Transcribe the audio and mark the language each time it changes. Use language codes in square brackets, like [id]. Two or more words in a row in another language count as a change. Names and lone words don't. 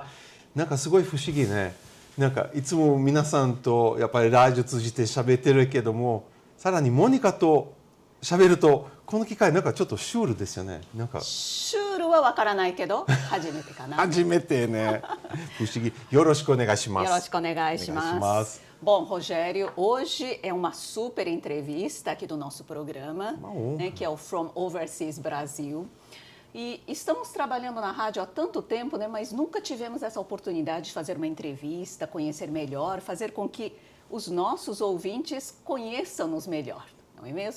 [ja] なんかすごい不思議ね。なんかいつも皆さんとやっぱりラジオ通じて喋ってるけども、さらにモニカと喋るとこの機会なんかちょっとシュールですよね。なんかシュールはわからないけど、初めてかな。初めてね。不思議。よろしくお願いします。よろしくお願いします。 [pt] Bom, Rogério, hoje é uma super entrevista aqui do nosso programa, né, que é o From Overseas Brasil. E estamos trabalhando na rádio há tanto tempo, né, mas nunca tivemos essa oportunidade de fazer uma entrevista, conhecer melhor, fazer com que os nossos ouvintes conheçam-nos melhor, não é mesmo?